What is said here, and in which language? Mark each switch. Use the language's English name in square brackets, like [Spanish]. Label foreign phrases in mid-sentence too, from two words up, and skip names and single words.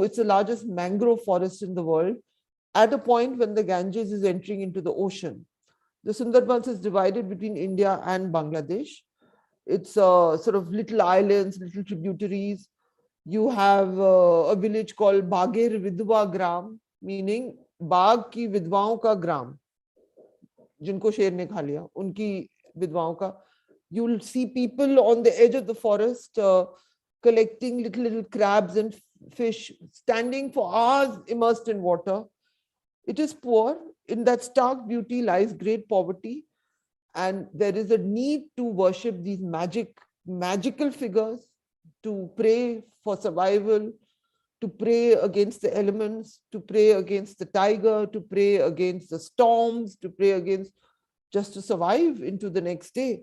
[English] It's the largest mangrove forest in the world, at a point when the Ganges is entering into the ocean. The Sundarbans is divided between India and Bangladesh. It's sort of little islands, little tributaries. You have a village called Bagher Vidwa Gram, meaning [Hindi] बाग की विधवाओं का ग्राम, जिनको शेर ने खा लिया, उनकी विधवाओं का. [English] You'll see people on the edge of the forest collecting little crabs and fish, standing for hours immersed in water. It is poor. In that stark beauty lies great poverty. And there is a need to worship these magical figures, to pray for survival, to pray against the elements, to pray against the tiger, to pray against the storms, to pray against, just to survive into the next day.